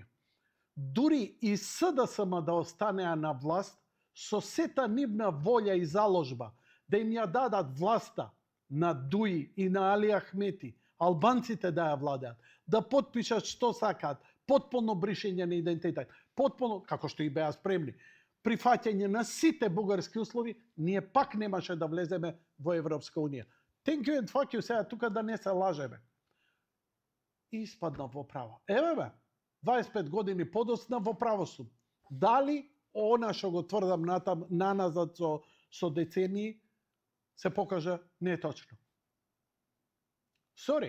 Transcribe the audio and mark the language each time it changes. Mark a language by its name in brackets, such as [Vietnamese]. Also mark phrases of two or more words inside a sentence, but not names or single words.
[Macedonian] Дури и СДСМ да останеа на власт, со сета нивна волја и заложба да им ја дадат власта на Дуи и на Али Ахмети, албанците да ја владеат, да потпишат што сакаат, потполно бришење на идентитет, потполно, како што и беа спремни, прифаќање на сите бугарски услови, ние пак немаше да влеземе во Европска унија. [English] Thank you and fuck you, [Macedonian] сега тука да не се лажеме. И испаднав во право. Еве бе, 25 години подоцна во право сум. Дали она што го тврдам наназад со децении се покажа неточно. Сори.